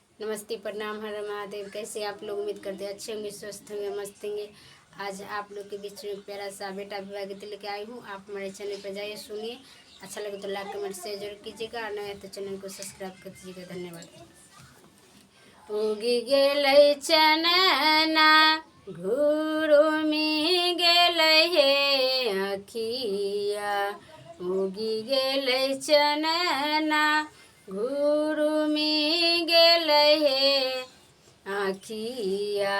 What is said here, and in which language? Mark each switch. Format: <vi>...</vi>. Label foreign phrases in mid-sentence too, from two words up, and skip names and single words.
<hi>नमस्ते, प्रणाम, हर महादेव। कैसे आप लोग? उम्मीद करते हैं अच्छे होंगे, स्वस्थ होंगे, मस्त होंगे। आज आप लोग के बीच में प्यारा सा बेटा विवाह गीत लेके आई हूँ। आप हमारे चैनल पर जाइए, सुनिए। अच्छा लगे तो</hi> <en>like comment share</en> <hi>जरूर कीजिएगा, और नया तो चैनल को सब्सक्राइब कर दीजिएगा। धन्यवाद।</hi> <anp>उगी गेलै चनना घुरुमी गेलै हे अखिया, उगी गेलै चनना घुरुमी गेलै हे आखिया।</anp>